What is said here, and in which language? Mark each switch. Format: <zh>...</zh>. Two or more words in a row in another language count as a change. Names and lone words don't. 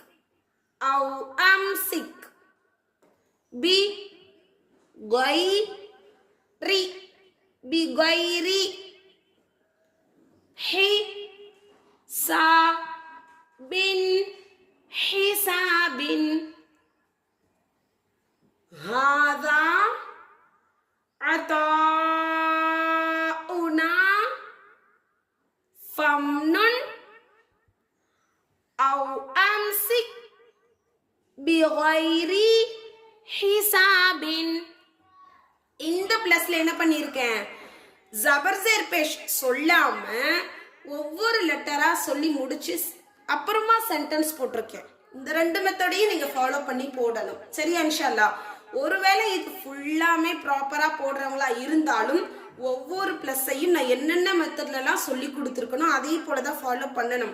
<ar>أو أمسك بغير. بغير حساب حساب. هذا عطاؤنا فامنن أو أمسك بغير حساب.</ar> <ta>இந்த பிளஸ்ல என்ன பண்ணியிருக்கேன்,</ta> <ur>زبر زیر پیش</ur> <ta>சொல்லாம ஒவ்வொரு லெட்டரா சொல்லி முடிச்சு அப்புறமா சென்டென்ஸ் போட்டிருக்கேன். இந்த ரெண்டு மெத்தடையும் நீங்க ஃபாலோ பண்ணி போடணும். சரியா</ta> <ar>إن شاء الله.</ar> <ta>ஒருவேளை இது ஃபுல்லாமே ப்ராப்பரா போடுறவங்களா இருந்தாலும் ஒவ்வொரு பிளஸ்ஸையும் நான் என்னென்ன மெத்தட்லலாம் சொல்லி கொடுத்துருக்கணும் அதே போல தான் ஃபாலோ பண்ணணும்.</ta>